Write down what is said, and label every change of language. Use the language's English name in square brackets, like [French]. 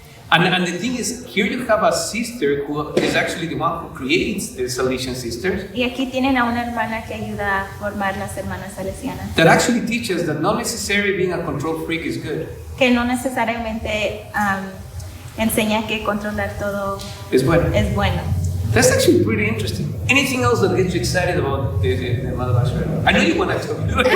[English] And the thing is, here you have a sister who is actually the one who creates the Salesian Sisters, [Spanish] Y aquí tienen a una hermana que ayuda a formar las hermanas salesianas. [English] that actually teaches that not necessarily being a control freak is good. [Spanish] Que no necesariamente enseña que controlar todo [English] It's bueno. [Spanish] es bueno. [English] That's actually pretty interesting. Anything else that gets you excited about the Maria Mazzarello? I know you want to tell me.